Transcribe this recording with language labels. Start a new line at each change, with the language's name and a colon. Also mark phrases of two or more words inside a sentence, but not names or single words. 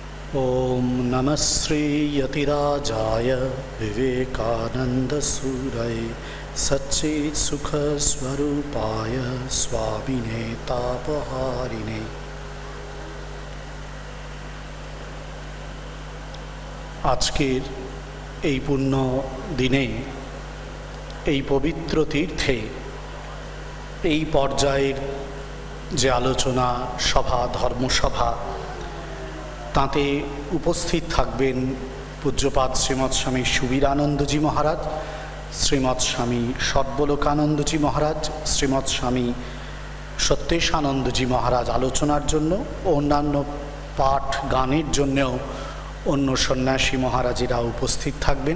Sanskrit: ओम नमः श्री यतिराजाय विवेकानंदसूरये सच्चित् सुख स्वरूपाय स्वामिने तापहारिणे।
Bangla: आजकेर এই পুণ্য দিনে এই পবিত্র তীর্থে এই পর্যায়ের যে আলোচনা সভা ধর্মসভা তাতে উপস্থিত থাকবেন পূজ্যপাদ শ্রীমৎ স্বামী সুবীরানন্দজি মহারাজ, শ্রীমৎ স্বামী সর্বলোকানন্দজি মহারাজ, শ্রীমৎ স্বামী সত্যেশানন্দজি মহারাজ আলোচনার জন্য ও অন্যান্য পাঠ গানের জন্যও অন্য সন্ন্যাসী মহারাজেরা উপস্থিত থাকবেন।